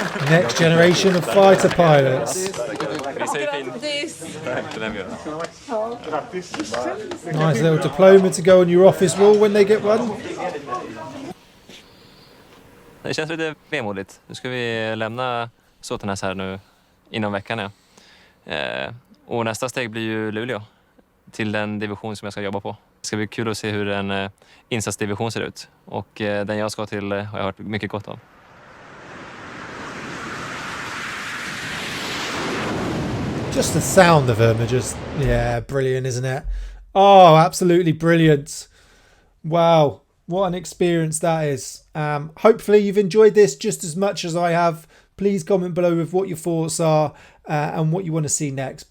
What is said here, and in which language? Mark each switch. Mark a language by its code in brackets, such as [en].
[en] Next generation of fighter pilots. Nice little diploma to go on your office wall when they get one. [sv] Det känns lite vemodigt. Nu ska vi lämna Såtenäs här nu inom veckan. Ja. Och nästa steg blir ju Luleå till den division som jag ska jobba på. Det ska bli kul att se hur en insatsdivision ser ut. Och den jag ska till har jag hört mycket gott av. [en] Just the sound of them are just, yeah, brilliant, isn't it? Oh, absolutely brilliant. Wow, what an experience that is. Hopefully you've enjoyed this just as much as I have. Please comment below with what your thoughts are and what you want to see next.